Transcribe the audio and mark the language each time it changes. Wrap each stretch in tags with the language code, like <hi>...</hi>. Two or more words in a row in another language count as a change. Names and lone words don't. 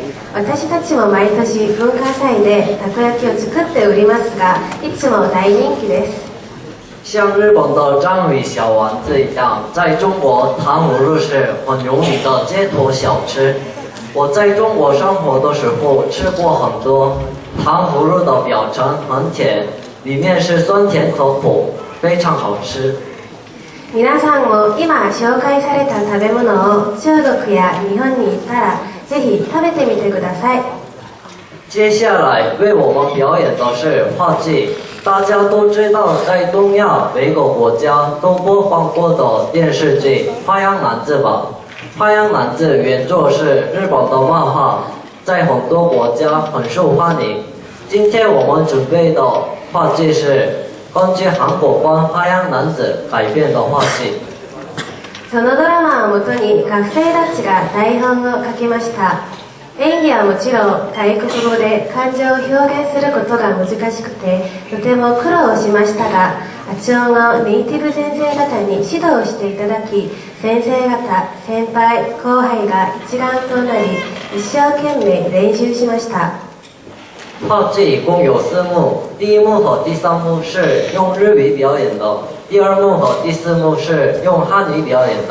<ja>私たちも毎年文化祭でたこ焼きを作っておりますが、いつも大人気です。</ja> <zh>像日本的章鱼小丸子一样，在中国糖葫芦是很有名的街头小吃。我在中国生活的时候吃过很多糖葫芦的，表层很甜，里面是酸甜可口，非常好吃。</zh> <ja>皆さんも今紹介された食べ物を中国や日本に行ったらぜひ食べてみてください。</ja> <zh>接下来为我们表演的是话剧。大家都知道，在东亚每个国家都播放过的电视剧《花样男子》吧。《花样男子》原作是日本的漫画，在很多国家很受欢迎。今天我们准备的话剧是根据韩国版《花样男子》改编的话剧。</zh> <ja>そのドラマをもとに学生たちが台本を書きました。演技はもちろん外国語で感情を表現することが難しくてとても苦労しましたが、発音をネイティブ先生方に指導していただき、先生方、先輩、後輩が一丸となり一生懸命練習しました。</ja> <zh>话剧一共有4幕，第1幕和第3幕是用日语表演的，第2幕和第4幕是用汉语表演的。</zh>